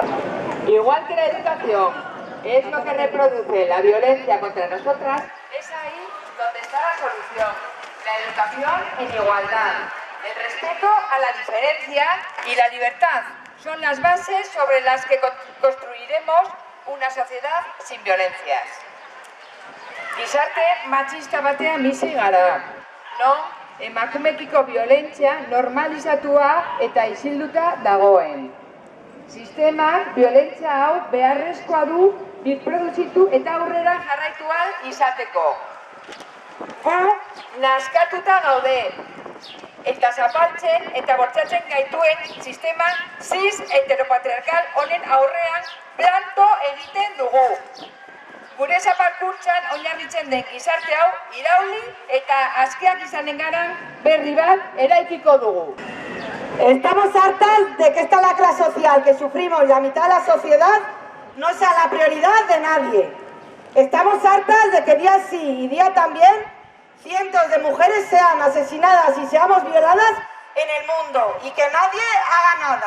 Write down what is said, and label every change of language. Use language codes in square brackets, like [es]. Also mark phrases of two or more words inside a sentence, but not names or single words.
[es] Igual que la educación es lo que reproduce la violencia contra nosotras, es ahí donde está la solución. La educación en igualdad, el respeto a la diferencia y la libertad son las bases sobre las que construiremos una sociedad sin violencias. [eu] Gizarte machista batean bizi gara, non emakumekiko violentzia normalizatua eta isilduta dagoen. Sistemak violentzia hau beharrezkoa du birproduzitu eta aurrera jarraitu ahal izateko. Gu naskatuta gaude eta zapaltzen eta bortxatzen gaituen sistema cis heteropatriarkal honen aurrean planto egiten dugu. Gure zapalkuntzan oinarritzen den gizarte hau irauli eta askeak izanen garan berri bat eraikiko dugu. [es] Estamos hartas de que esta lacra social que sufrimos la mitad de la sociedad no sea la prioridad de nadie. Estamos hartas de que día sí y día también cientos de mujeres sean asesinadas y seamos violadas en el mundo y que nadie haga nada.